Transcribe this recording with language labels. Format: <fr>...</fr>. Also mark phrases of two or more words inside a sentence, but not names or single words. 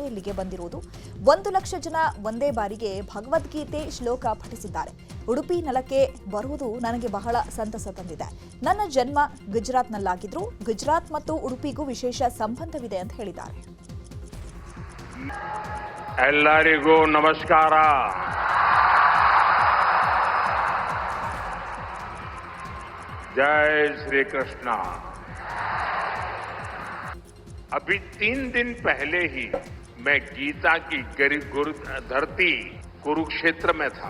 <kn>ಇಲ್ಲಿಗೆ ಬಂದಿರುವುದು 1 ಲಕ್ಷ ಜನ ಒಂದೇ ಬಾರಿಗೆ ಭಗವದ್ಗೀತೆ ಶ್ಲೋಕ ಪಠಿಸಿದ್ದಾರೆ. ಉಡುಪಿ ನೆಲಕ್ಕೆ ಬರುವುದು ನನಗೆ ಬಹಳ ಸಂತಸ ತಂದಿದೆ. ನನ್ನ ಜನ್ಮ ಗುಜರಾತ್ನಲ್ಲಾಗಿದ್ರು ಗುಜರಾತ್ ಮತ್ತು ಉಡುಪಿಗೂ ವಿಶೇಷ ಸಂಬಂಧವಿದೆ ಅಂತ ಹೇಳಿದ್ದಾರೆ. ಎಲ್ಲರಿಗೂ ನಮಸ್ಕಾರ.</kn> <hi>जय श्री कृष्णा। अभी 3 दिन पहले ही मैं गीता की गुरु धरती कुरुक्षेत्र में था।</hi>